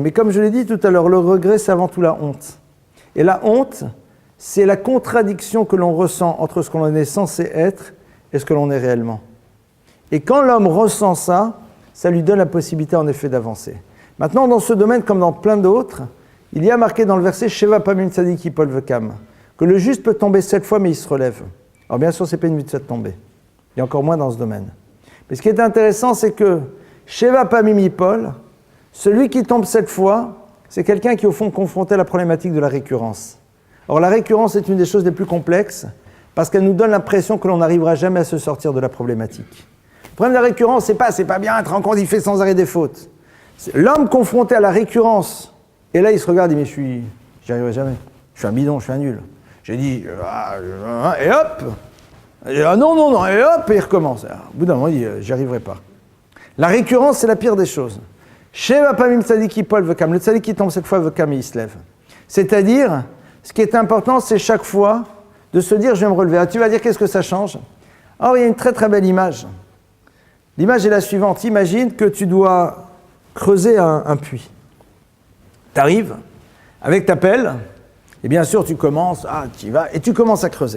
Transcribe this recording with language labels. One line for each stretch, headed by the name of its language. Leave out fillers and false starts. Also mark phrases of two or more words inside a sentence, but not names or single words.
French: Mais comme je l'ai dit tout à l'heure, le regret, c'est avant tout la honte. Et la honte, c'est la contradiction que l'on ressent entre ce que l'on est censé être et ce que l'on est réellement. Et quand l'homme ressent ça, ça lui donne la possibilité en effet d'avancer. Maintenant, dans ce domaine, comme dans plein d'autres, il y a marqué dans le verset «
Hebrew: שבע פעמים צדיק יפול וקם
French: » que le juste peut tomber 7 fois, mais il se relève. Alors bien sûr, ce n'est pas une mitzvah de tomber. Il y a encore moins dans ce domaine. Mais ce qui est intéressant, c'est que «
Hebrew: שבע פעמים יפול »,
French: celui qui tombe 7 fois, c'est quelqu'un qui est au fond confronté à la problématique de la récurrence. Or, la récurrence est une des choses les plus complexes parce qu'elle nous donne l'impression que l'on n'arrivera jamais à se sortir de la problématique. Le problème de la récurrence, c'est pas bien, être en compte, il fait sans arrêt des fautes. C'est l'homme confronté à la récurrence. Et là, il se regarde, il dit, mais j'y arriverai jamais. Je suis un bidon, je suis un nul. J'ai dit, et hop, et, non, et hop, et il recommence. Alors, au bout d'un moment, il dit, j'y arriverai pas. La récurrence, c'est la pire des choses.
Hebrew: שבע פעמים צדיק יפול וקם.
French: Le tzadik qui tombe cette fois vekam et il se lève. C'est-à-dire, ce qui est important, c'est chaque fois de se dire je vais me relever. Tu vas dire qu'est-ce que ça change? Or, il y a une très très belle image. L'image est la suivante. Imagine que tu dois creuser un puits. Tu arrives avec ta pelle, et bien sûr tu commences, tu y vas, et tu commences à creuser.